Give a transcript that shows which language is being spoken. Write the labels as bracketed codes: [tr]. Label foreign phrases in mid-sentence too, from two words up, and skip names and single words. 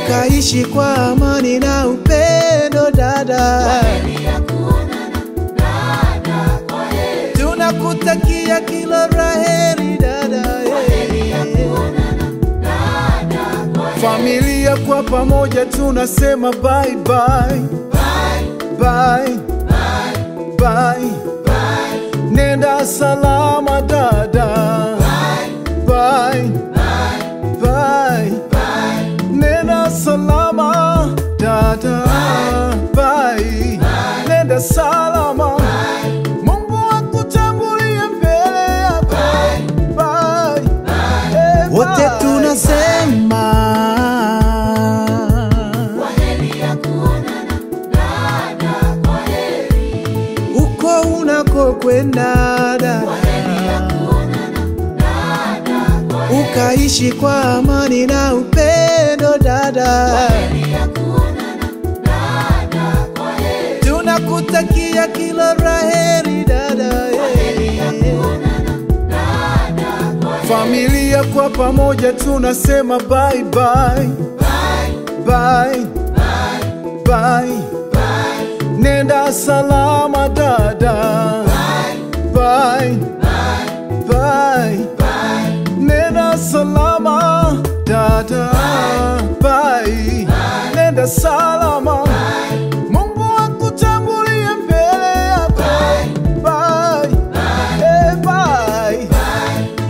[sw] Ukaishi kwa amani na upendo, dada. Kwa heri ya Dada, kwa heri. Tunakutakia kila la heri, dada, Kwa heri ya eh. kuonana. Dada, kwa heri. Familia kwa pamoja tunasema [en] bye bye. Bye. Bye. Bye. Bye. Bye. [sw] Nenda salama, dada. [en] Bye. Bye. Bye. Bye. Bye. [sw] Nenda salama, dada. [en] Bye. Bye. Bye. [sw] Nenda salama. Bye. Mungu akutangulie mbele yako. [en] Bye. Bye. Bye. [sw] Eh, wote Bye. tunasema Kwa heri ya kuonana, dada, kwa heri. uko unakokwenda, dada. Kwa heri ya kuonana, dada, kwa heri. Ukaishi kwa amani na upendo, dada. Kwa heri ya kuonana, dada, kwa heri. Tunakutakia kila la heri, dada, Kwa heri ya eh. kuonana, dada, kwa heri. Familia kwa pamoja tunasema [en] bye bye. Bye. Bye. Bye. Bye. Bye. [sw] Nenda salama, dada. [en] Bye. Bye. Bye. Bye. Bye. [sw] Nenda salama, dada. [en] Bye. Bye. Bye. [sw] Nenda salama. Bye. Mungu akutangulie mbele yako. [en] Bye. Bye. Bye. Eh, bye. Bye.